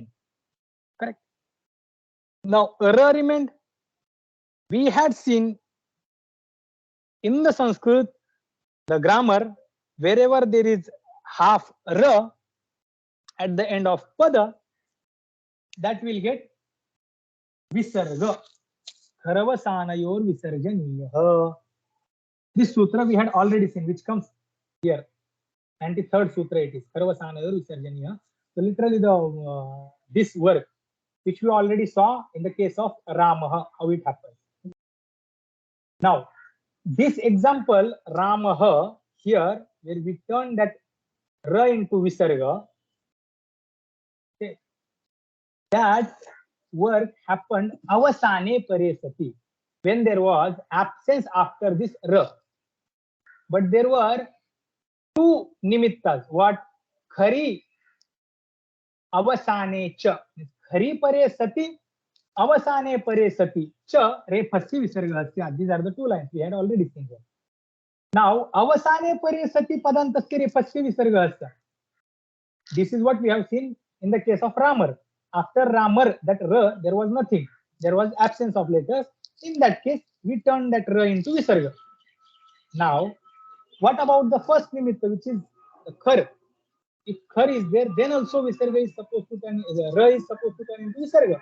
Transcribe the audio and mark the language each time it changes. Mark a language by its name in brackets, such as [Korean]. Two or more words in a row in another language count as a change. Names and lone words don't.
[English] Correct. Now ra remained. We had seen in the Sanskrit, the grammar, wherever there is half ra at the end of pada, that will get visarga. [Sanskrit] खरवसानयोर् विसर्जनीयः. [English] This sutra we had already seen, which comes here. 93rd sutra it is. [Sanskrit] खरवसानयोर् विसर्जनीयः. [English] So literally this work, which we already saw in the case of Ramaha, how it happens. Now, this example, Ramaha, here, where we turn that ra into visarga, okay, that work happened [Sanskrit] अवसाने परसति, [English] when there was absence after this ra. But there were two nimittas. What? [Sanskrit] खरि अवसाने च. खरि परसति, अवसाने परसति च रेफस्य विसर्गस्य. [English] These are the two lines we had already seen here. [Sanskrit] Now अवसाने परसति पदान्तस्य रेफस्य विसर्गस्य. [English] This is what we have seen in the case of Ramar. After Ramar, that ra, there was nothing. There was absence of letters. In that case, we turn that ra into visarga. Now, what about the first nimitta, which is the khar? If khar is there, then also visarga is supposed to turn, ra is supposed to turn into visarga.